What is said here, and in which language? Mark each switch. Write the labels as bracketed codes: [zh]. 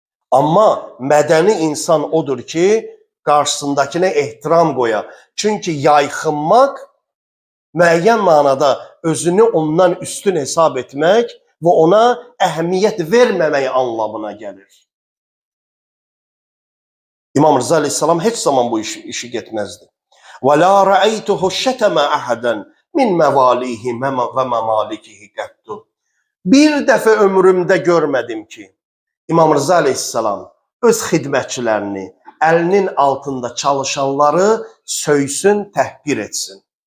[az] Amma mədəni insan odur ki, qarşısındakına ehtiram qoya. Çünki yayxınmaq müəyyən manada özünü ondan üstün hesab etmək və ona əhəmiyyət verməmək anlamına gəlir. İmam Rıza Aleyhisselam heç zaman bu işi getməzdi. [ar] وَلَا رَأَيْتُهُ شَتَمَ أَحَدًا مِنْ مَوَالِيهِ وَمَمَالِكِهِ قَتُّ [az] Bir dəfə ömrümdə görmədim ki, İmam Rıza Aleyhisselam öz xidmətçilərini, əlinin altında çalışanları söysün, təhqir etsin.